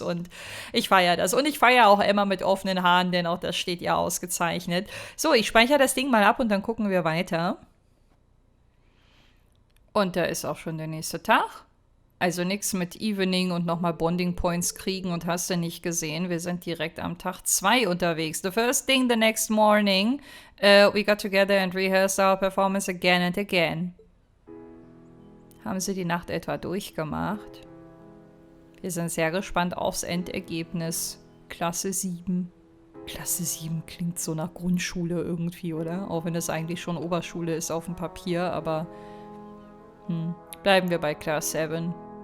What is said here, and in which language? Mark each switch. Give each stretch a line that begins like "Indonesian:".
German: Und ich feiere das. Und ich feiere auch Emma mit offenen Haaren, denn auch das steht ihr ausgezeichnet. So, ich speichere das Ding mal ab und dann gucken wir weiter. Und da ist auch schon der nächste Tag. Also nichts mit Evening und nochmal Bonding Points kriegen und hast du nicht gesehen. Wir sind direkt am Tag 2 unterwegs.
English: The first thing the next morning, we got together and rehearsed our performance again and again.
German: Haben sie die Nacht etwa durchgemacht? Wir sind sehr gespannt aufs Endergebnis. Klasse 7. Klasse 7 klingt so nach Grundschule irgendwie, oder? Auch wenn es eigentlich schon Oberschule ist auf dem Papier, aber... Bleiben wir bei Class 7.